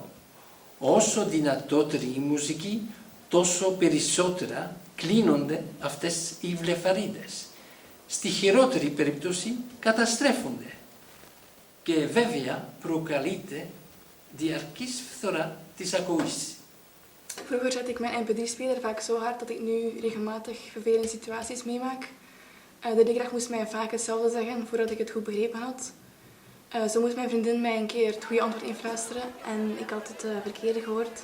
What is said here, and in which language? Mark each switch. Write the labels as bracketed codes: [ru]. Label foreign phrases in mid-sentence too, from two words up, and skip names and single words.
[el] Όσο δυνατότερη η μουσική, τόσο περισσότερα κλείνονται αυτές οι βλεφαρίδες. Στη χειρότερη περίπτωση καταστρέφονται και βέβαια προκαλείται διαρκής φθορά της ακοής. [nl] Vroeger zette ik mijn MP3-speler vaak zo hard dat ik nu regelmatig vervelende situaties meemaak. De leerkracht moest mij vaak hetzelfde zeggen voordat ik het goed begrepen had. Zo moest mijn vriendin mij een keer het goede antwoord influisteren en ik had het verkeerde gehoord.